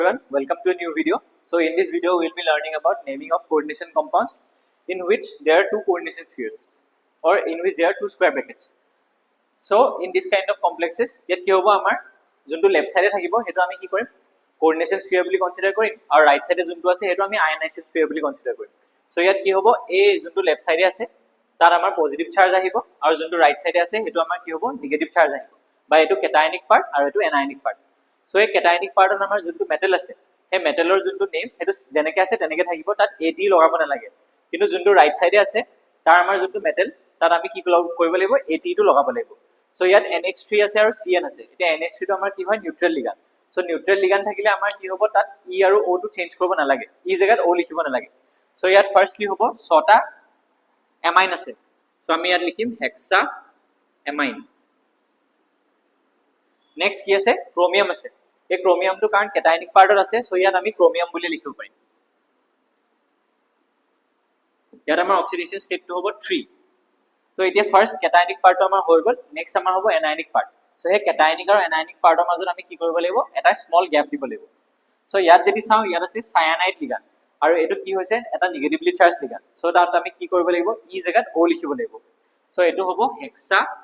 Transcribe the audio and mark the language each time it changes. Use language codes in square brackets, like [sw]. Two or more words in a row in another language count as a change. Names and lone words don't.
[en] Everyone, welcome to a new video. So in this video we will be learning about naming of coordination compounds in which there are two coordination spheres or in which there are two square brackets. So in this kind of complexes [as] য'ত কি হ'ব আমাৰ যিটো [en] left side [as] ত থাকিব সেইটো আমি কি কৰিম [en] coordination sphere [as] boli consider korim aru [en] right side [as] ত যিটো আছে সেইটো আমি [en] ionization sphere [as] boli consider korim. So য'ত কি হ'ব এই যিটো [en] left side [as] ত আছে তাৰ আমাৰ [en] positive charge [as] আহিব আৰু যিটো [en] right side [as] ত আছে সেইটো আমাৰ কি হ'ব [en] negative charge [as] আহিব বা এইটো [en] cationic part [as] আৰু এইটো [en] anionic part. [as] So a [en] cationic part [as] অ'ন আমাৰ যিটো metal আছে সেই metalৰ যিটো name সেইটো যেনেকৈ আছে তেনেকৈ থাকিব তাত এট লগাব নালাগে কিন্তু যিটো [en] right side [as] ত আছে তাৰ আমাৰ যিটো metal তাৰ আমি কি কৰিব লাগিব এট টো লগাব লাগিব. So য'ত NH3 আছে আৰু CN আছে এটা NH3 টো আমাৰ কি হয় [en] neutral ligand. [as] So [en] neutral ligand [as] থাকিলে আমাৰ কি হ'ব তাত E আৰু O টো change কৰিব নালাগে E জাগাত O লিখিব নালাগে. So য'ত first কি হ'ব ছটা amine আছে so আমি য'ত লিখিম [en] hexa amine. [as] নেক্সট কি আছে ক্ৰমিয়াম আছে এই ক্রোমিয়ামটো কাৰণ [en] cationic part [as] আছে সো ইয়াত আমি ক্রোমিয়াম বুলি লিখিব পাৰিম ইয়াত আমাৰ [en] oxidation state [as] হ'ব 3 তো এতিয়া [en] first cationic part [as] আমাৰ হৈ গল নেক্সট আমাৰ হ'ব [en] anionic part [as] সো হে ক্যাটায়নিক আৰু [en] anionic part [as] মাজত আমি কি কৰিব লাগিব এটা [en] small gap [as] দিব লাগিব সো ইয়াত যদি চাও ইয়াত আছে [en] cyanide ligand [as] আৰু এটো কি হৈছে এটা [en] negatively charge ligand [as] সো তাত আমি কি কৰিব লাগিব ই জাগাত ও লিখিব লাগিব সো এটো হ'ব হেক্সা